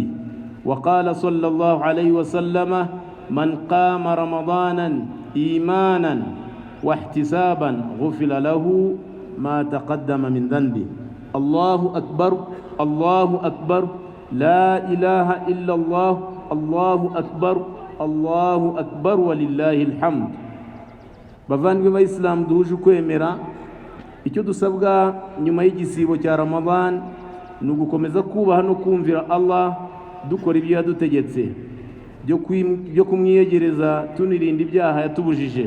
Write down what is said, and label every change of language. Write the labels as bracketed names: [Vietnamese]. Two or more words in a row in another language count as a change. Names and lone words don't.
[Arabic] وقال صلى الله عليه وسلم: من قام رمضانا إيمانا واحتسابا غفر له ما تقدم من ذنبه. الله أكبر، الله أكبر، لا إله إلا الله، الله أكبر، الله أكبر ولله الحمد. [Kinyarwanda] Bavandimwe b'Islam duhuje ukwemera, icyo dusabwa nyuma y'igisibo cya Ramadan ni ugukomeza kubaha no kumvira Allah, dukora ibyo yadutegetse byo kumwiyegereza, tunirinda ibyaha yatubujije.